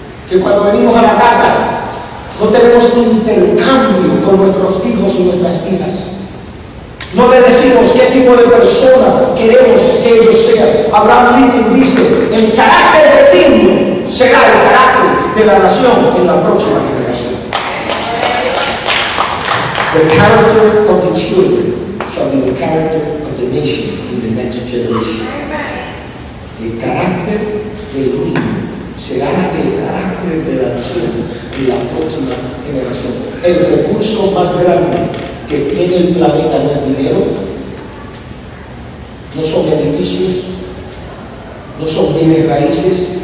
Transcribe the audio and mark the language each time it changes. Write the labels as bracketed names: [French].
[Spanish] Que cuando venimos a la casa no tenemos intercambio con nuestros hijos y nuestras hijas. No le decimos qué tipo de persona queremos que ellos sean. Abraham Lincoln dice, el carácter del niño será el carácter de la nación en la próxima generación. [English] The character of the children shall be the character of the nation in the next generation. [Spanish] El carácter del niño será el carácter de la nación en la próxima generación. El recurso más grande que tiene el planeta no es dinero, no son edificios, no son bienes raíces.